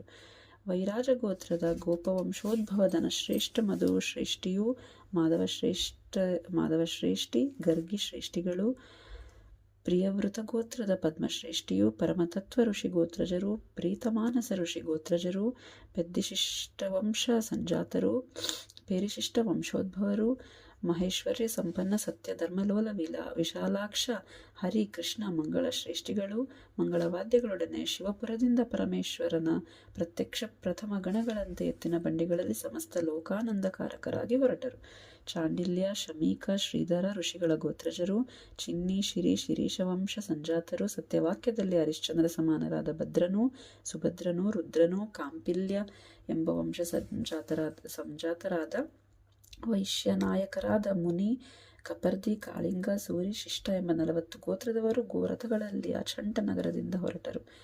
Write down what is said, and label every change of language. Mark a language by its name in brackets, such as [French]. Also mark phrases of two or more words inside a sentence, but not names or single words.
[Kannada] ವೈರಾಜ ಗೋತ್ರದ ಗೋಪವಂಶೋದ್ಭವ ಧನಶ್ರೇಷ್ಠ ಮಧುಶ್ರೇಷ್ಠಿಯು, ಮಾಧವಶ್ರೇಷ್ಠಿ, ಗರ್ಗಿ ಶ್ರೇಷ್ಠಿಗಳು, ಪ್ರಿಯವೃತ ಗೋತ್ರದ ಪದ್ಮಶ್ರೇಷ್ಠಿಯು, ಪರಮತತ್ವ ಋಷಿ ಗೋತ್ರಜರು, ಪ್ರೀತಮಾನಸ ಋಷಿ ಗೋತ್ರಜರು, ಪೆದ್ದಿಶಿಷ್ಟವಂಶ ಸಂಜಾತರು, ಪೇರಿಶಿಷ್ಟ ವಂಶೋದ್ಭವರು, ಮಹೇಶ್ವರ್ಯ ಸಂಪನ್ನ ಸತ್ಯ ಧರ್ಮಲೋಲ ವಿಶಾಲಾಕ್ಷ ಹರಿ ಕೃಷ್ಣ ಮಂಗಳ ಶ್ರೇಷ್ಠಿಗಳು, ಮಂಗಳವಾದ್ಯಗಳೊಡನೆ ಶಿವಪುರದಿಂದ ಪರಮೇಶ್ವರನ ಪ್ರತ್ಯಕ್ಷ ಪ್ರಥಮ ಗಣಗಳಂತೆ ಎತ್ತಿನ ಬಂಡಿಗಳಲ್ಲಿ ಸಮಸ್ತ ಲೋಕಾನಂದಕಾರಕರಾಗಿ ಹೊರಟರು. ಚಾಂಡಿಲ್ಯ, ಶಮೀಕ, ಶ್ರೀಧರ ಋಷಿಗಳ ಗೋತ್ರಜರು, ಚಿನ್ನಿ, ಶಿರೀಶವಂಶ ಸಂಜಾತರು, ಸತ್ಯವಾಕ್ಯದಲ್ಲಿ ಹರಿಶ್ಚಂದ್ರ ಸಮಾನರಾದ ಭದ್ರನು, ಸುಭದ್ರನು, ರುದ್ರನು, ಕಾಂಪಿಲ್ಯ ಎಂಬ ವಂಶ ಸಂಜಾತರಾದ ವೈಶ್ಯನಾಯಕರಾದ ಮುನಿ, ಕಪರ್ದಿ, ಕಾಳಿಂಗ, ಸೂರಿ, ಶಿಷ್ಟ ಎಂಬ 40 ಗೋತ್ರದವರು ಗೋರಥಗಳಲ್ಲಿ ಅಚಂಟ ನಗರದಿಂದ ಹೊರಟರು.